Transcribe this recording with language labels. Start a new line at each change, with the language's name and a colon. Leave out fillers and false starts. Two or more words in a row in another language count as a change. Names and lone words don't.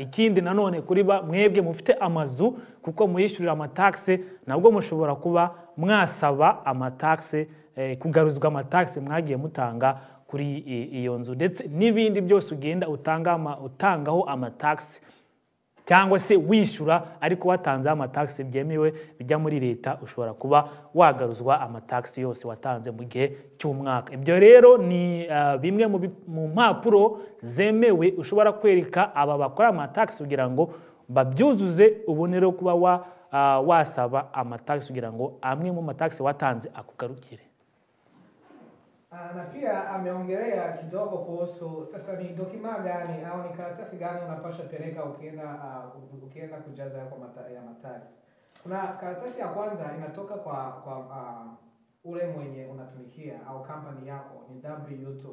Kinyarwanda: Ikindi nanone kuri mwebwe mufite amazu, kuko muyishyurira amataxi, nabwo mushobora kuba mwasaba amataxi, kugaruzwa amataxi mwagiye mutanga kuri iyo nzu, ndetse n'ibindi byose ugenda utangaho amataxi cyangwa se wishyura ariko watanze amataxi byemewe bijya muri leta, ushobora kuba wagaruzwa amataxi yose watanze mu gihe cy'umwaka. Ibyo rero ni bimwe mu mpapuro zemewe ushobora kwereka aba bakora amataxi kugira ngo babyuzuze, ubone rero kuba wasaba amataxi kugira ngo amwe mu mataxi watanze akugarukire.
Swahili: Na pia ameongelea kidogo kuhusu sasa ni dokima gani au ni karatasi gani unapasha peleka ukienda kujaza yako ya mataxi. Kuna karatasi ya kwanza inatoka kwa ule mwenye unatumikia au company yako, ni W2.